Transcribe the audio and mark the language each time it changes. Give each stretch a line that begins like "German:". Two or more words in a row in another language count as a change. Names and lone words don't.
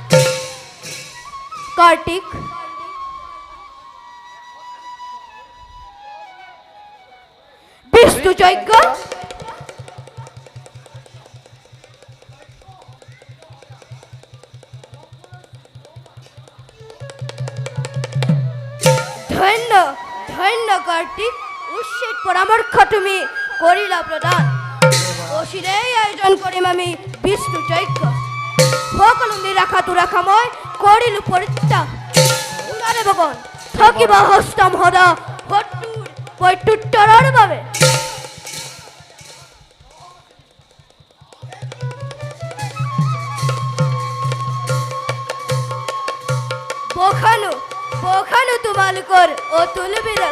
Assamese: কার্তিক বিষ্ণু যজ্ঞ ধন্য ধন্য কার্তিক উচিত পরামর্শ তুমি করিলা প্রদান। অচিরেই আয়োজন কৰিম আমি বিষ্ণু যজ্ঞ। সকলো নিৰাশা দুৰাশাময় কৰিলো পৰিত্যাগ। শুনাৰে ভগৱান থাকিব হস্তম সদা শত্ৰুৰ প্ৰত্যুত্তৰৰ বাবে। বখানো বখানো তোমালোকৰ অতুল বিৰাজ